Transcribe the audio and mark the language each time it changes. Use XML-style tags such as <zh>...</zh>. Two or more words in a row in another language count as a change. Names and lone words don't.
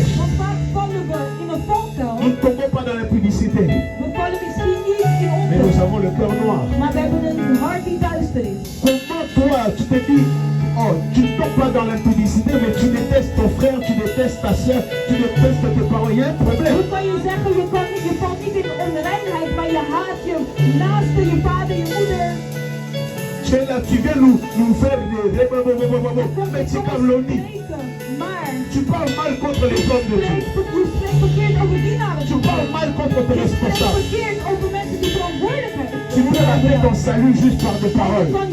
<fr>Nous ne tombons pas dans l'impudicité. Mais nous avons le cœur noir. Comment toi tu te dis, oh, tu ne tombes pas dans l'impudicité, mais tu détestes ton frère, tu détestes ta soeur, tu détestes tes parents. Il y a un problème.</fr> <nl>Hoe kan je zeggen, je valt niet in de onreinheid, maar je haat je naaste, je vader, je moeder.</nl> <fr>Tu es là, tu viens nous faire des calomnies. Tu parles mal contre les hommes de Dieu. Tu parles mal contre tes responsables. Tu peux rater ton salut juste par des paroles.</fr>